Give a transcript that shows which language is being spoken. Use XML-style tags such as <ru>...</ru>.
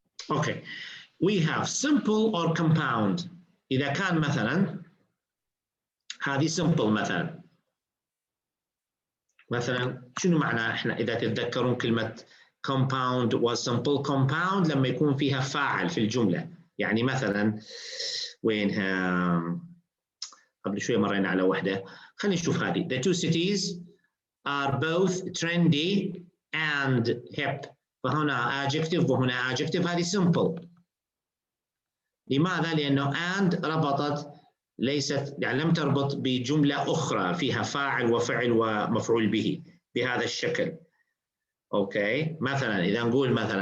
<en>Okay, we have simple or compound.</en> <ar>إذا كان مثلا هذه simple مثلا شنو معنى احنا إذا تتذكرون كلمة compound و simple؟ compound لما يكون فيها فاعل في الجملة. يعني مثلا وينها قبل شوية مرينا على واحدة، خلينا نشوف هذه.</ar> <en>The two cities are both trendy and hip.</en> <ar>فهنا adjective وهنا adjective. هذه simple. لماذا؟ لأنه and ربطت، ليست يعني لم تربط بجملة أخرى فيها فاعل وفعل ومفعول به بهذا الشكل. أوكي، مثلا إذا نقول</ar>